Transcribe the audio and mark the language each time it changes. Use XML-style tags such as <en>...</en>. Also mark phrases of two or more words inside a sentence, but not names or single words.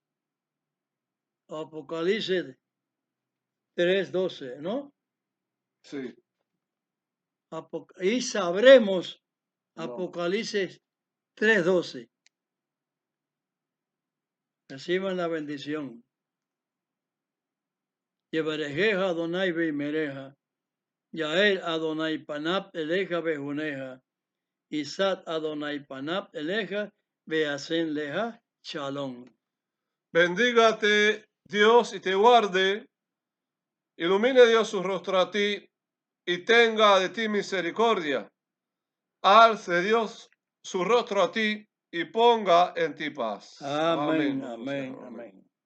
<es>Apocalipsis 3:12, ¿no? Sí. Y sabremos. No. Apocalipsis 3:12. Reciban la bendición.</es> <he>יברכך אדני וישמרך. יאר אדני פניו אליך ויחנך. ישא אדני פניו אליך וישם לך שלום.</he> <es>Bendígate Dios y te guarde. Ilumine Dios su rostro a ti y tenga de ti misericordia. Alce Dios su rostro a ti y ponga en ti paz. Amén, hermano amén, Señor, amén.</es>